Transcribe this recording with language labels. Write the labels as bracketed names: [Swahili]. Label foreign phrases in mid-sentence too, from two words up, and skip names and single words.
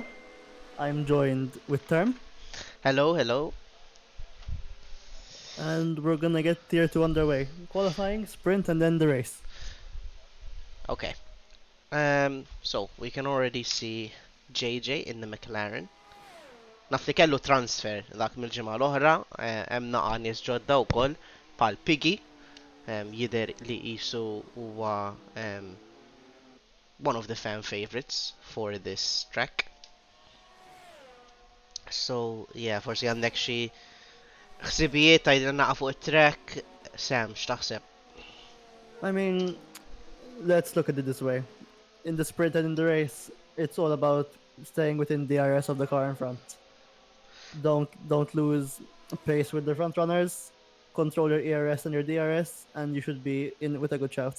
[English] I'm joined with Term, Hello, hello. and we're gonna get tier 2 underway. Qualifying, sprint, and then the race. Okay. So we can already see JJ in the McLaren. [Maltese] Naf li kellu transfer dak mill-ġimgħa l-oħra, hemm naqa' nies ġodda wkoll bħal Piggy, jidher li qisu huwa [English] one of the fan favorites for this track. So yeah, [Maltese] forsi għandek xi ħsibijiet tgħidilna naqa' fuq it-track. Sam, x'taħseb? [English] I mean, let's look at it this way. In the sprint and in the race, it's all about staying within the DRS of the car in front. Don't lose pace with the front runners. Control your ERS and your DRS, and you should be in with a good shout.